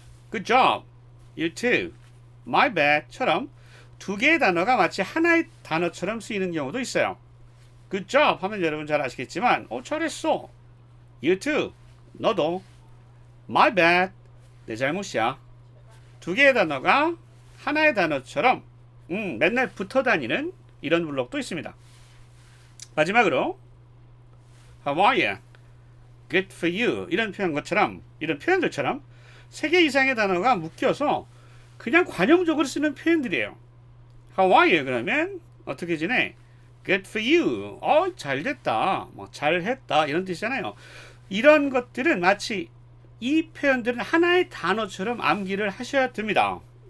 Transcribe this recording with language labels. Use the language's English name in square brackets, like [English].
[English] Good job, you too, my bad [Korean] 처럼 두 개의 단어가 마치 하나의 단어처럼 쓰이는 경우도 있어요. [English] Good job [Korean] 하면 여러분 잘 아시겠지만 잘했어. [English] You too, [Korean] 너도. [English] My bad, [Korean] 내 잘못이야. 두 개의 단어가 하나의 단어처럼 맨날 붙어 다니는 이런 블록도 있습니다. [English] 마지막으로 How are you? Good for you. [Korean] 이런 표현들처럼 세 개 이상의 단어가 묶여서 그냥 관용적으로 쓰는 표현들이에요. [English] How are you? [Korean] 그러면 어떻게 지내? [English] Good for you. [Korean] 잘됐다. 잘했다. 이런 뜻이잖아요. 이런 것들은 마치 이 표현들은 하나의 단어처럼 암기를 하셔야 됩니다.